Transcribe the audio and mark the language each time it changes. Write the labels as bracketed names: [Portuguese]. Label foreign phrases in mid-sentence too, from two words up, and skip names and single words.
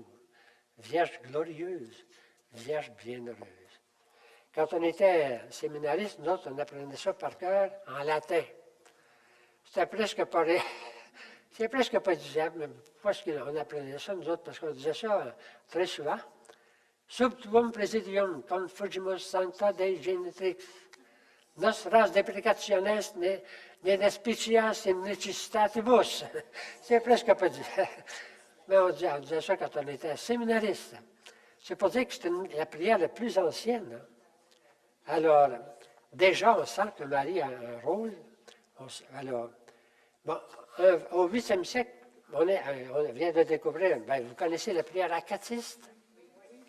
[French] Vierge glorieuse, Vierge bienheureuse. Quand on était séminariste, nous autres, on apprenait ça par cœur en latin. C'était presque pas c'est presque pas disable, mais parce qu'on apprenait ça, nous autres, parce qu'on disait ça très souvent. [Latin] Sub tuum presidium confugimus sancta Dei genitrix. Nostras deprecationes ne despicias in necessitatibus. [French] C'est presque pas disable. Mais on disait ça quand on était séminariste. C'est pour dire que c'est la prière la plus ancienne. Alors, déjà, on sent que Marie a un rôle. Alors, bon, au 8e siècle, on vient de découvrir, ben, vous connaissez la prière acatiste?